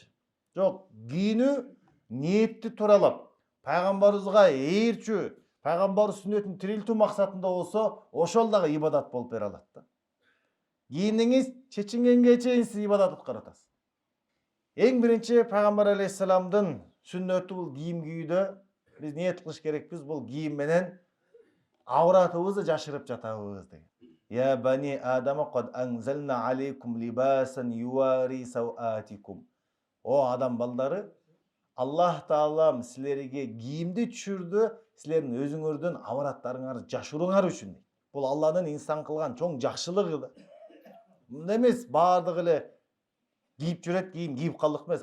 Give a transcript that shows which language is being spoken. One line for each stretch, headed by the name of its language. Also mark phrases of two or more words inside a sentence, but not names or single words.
Kyrgyz: Жок, кийинүү ниетти тууралап, пайгамбарыбызга ээрчүү, пайгамбар сүннөтүн тирилтүү максатында болсо, ошол дагы ибадат болуп бере алат да. Кийиниңиз чечингенге чейин сиз ибадат аткарып атасыз. Эң биринчи пайгамбар алейхиссаламдын сүннөтү бул кийим кийүүдө биз ниет кылыш керекпиз, бул кийим менен авратыбызды жашырып жатабыз деген.
Arabic: يا بني آدم قد أنزلنا عليكم لباسا يواري سوآتكم.
Kyrgyz: О адам балдары, Аллах Таалам силерге кийимди түшүрдү, силердин өзүңөрдүн авраттарыңарды жашырууңар үчүн. Бул Алланын инсан кылган чоң жакшылыгы да. Мындай эмес, баардыгы эле кийип жүрөт, кийим кийип калдык эмес.